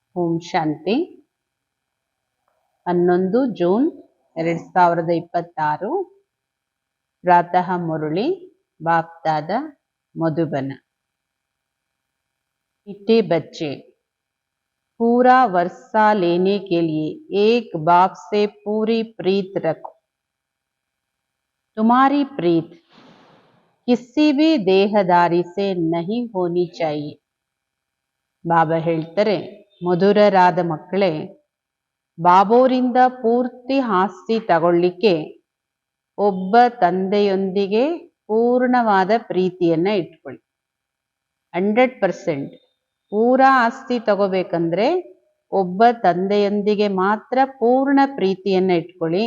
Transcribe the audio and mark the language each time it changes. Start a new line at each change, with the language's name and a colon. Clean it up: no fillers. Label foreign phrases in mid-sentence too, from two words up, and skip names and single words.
Hindi: ओम शांति 11 जून 2026 प्रातः मुरली बाप दादा मधुबन। मीठे बच्चे, पूरा वर्षा लेने के लिए एक बाप से पूरी प्रीत रखो। तुम्हारी प्रीत किसी भी देहदारी से नहीं होनी चाहिए।
Kannada: ಬಾಬಾ ಹೇಳ್ತಾರೆ, ಮಧುರರಾದ ಮಕ್ಕಳೇ, ಬಾಬೋರಿಂದ ಪೂರ್ತಿ ಆಸ್ತಿ ತಗೊಳ್ಳಿಕ್ಕೆ ಒಬ್ಬ ತಂದೆಯೊಂದಿಗೆ ಪೂರ್ಣವಾದ ಪ್ರೀತಿಯನ್ನ ಇಟ್ಕೊಳ್ಳಿ. 100% ಪೂರಾ ಆಸ್ತಿ ತಗೋಬೇಕಂದ್ರೆ ಒಬ್ಬ ತಂದೆಯೊಂದಿಗೆ ಮಾತ್ರ ಪೂರ್ಣ ಪ್ರೀತಿಯನ್ನ ಇಟ್ಕೊಳ್ಳಿ.